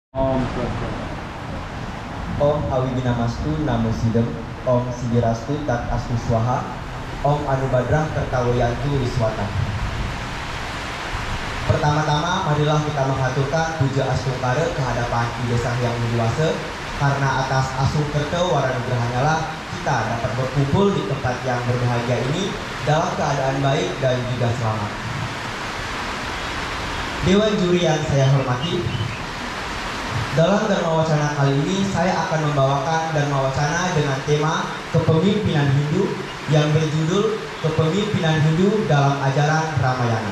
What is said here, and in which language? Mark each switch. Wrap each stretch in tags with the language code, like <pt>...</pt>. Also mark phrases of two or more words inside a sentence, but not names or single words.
<sa>Om Swastiastu. Om Awibinamastu Namo Sidem, Om Sidirastu Tat Astu Swaha, Om Anubadrah Kertawayantu Wiswata.</sa> <id>Pertama-tama marilah kita mengaturkan puja astungkara kehadapan Ida Sang Hyang Widiwasa, karena atas asung kerta waranugrahanya lah kita dapat berkumpul di tempat yang berbahagia ini dalam keadaan baik dan juga selamat. Dewan juri yang saya hormati, dalam Dharma Wacana kali ini saya akan membawakan Dharma Wacana dengan tema Kepemimpinan Hindu yang berjudul Kepemimpinan Hindu dalam Ajaran Ramayana.</id>